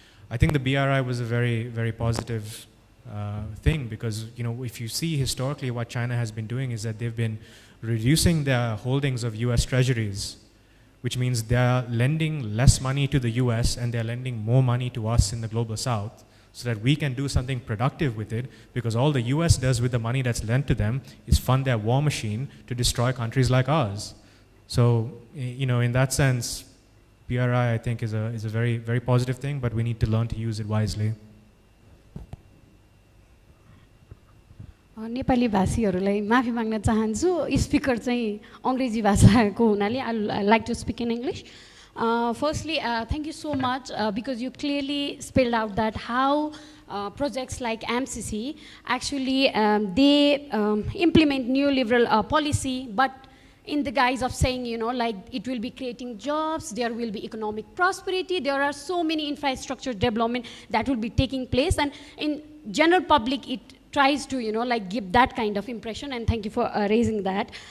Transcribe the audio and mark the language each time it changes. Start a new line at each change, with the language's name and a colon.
English: I think the BRI was a very, very positive thing because, if you see historically what China has been doing is that they've been reducing their holdings of US treasuries, which means they're lending less money to the US and they're lending more money to us in the Global South, so that we can do something productive with it, because all the US does with the money that's lent to them is fund their war machine to destroy countries like ours. So, in that sense, BRI I think is a very, very positive thing, but we need to learn to use it wisely.
Nepali: Nepali भाषीहरूलाई माफी माग्न चाहन्छु speaker चाहिँ अंग्रेजी भाषाको हुनाले
English: I like to speak in English Firstly, thank you so much because you clearly spelled out that how projects like MCC actually they implement neoliberal policy, but in the guise of saying, you know, like it will be creating jobs, there will be economic prosperity, there are so many infrastructure development that will be taking place, and in general public it tries to, you know, like give that kind of impression, and thank you for raising that.